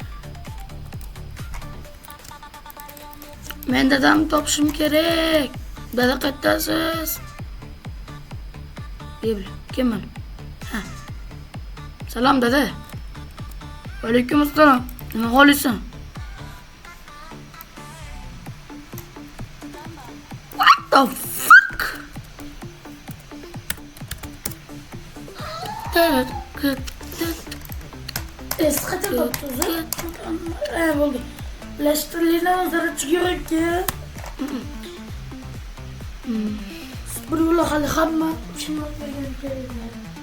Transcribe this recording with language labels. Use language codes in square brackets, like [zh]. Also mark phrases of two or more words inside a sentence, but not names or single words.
[uz] Men dadamni topishim kerak. Dada qayerdasiz? Kimman? Ha. Salom dada. Alaykum assalom. Nima xohlaysan? [en] What the fuck? [uz] Bo'ldi. Lashtirliklar o'zaro chiqyapti. Bir yo'la hali hamma tushunib bergan kerak.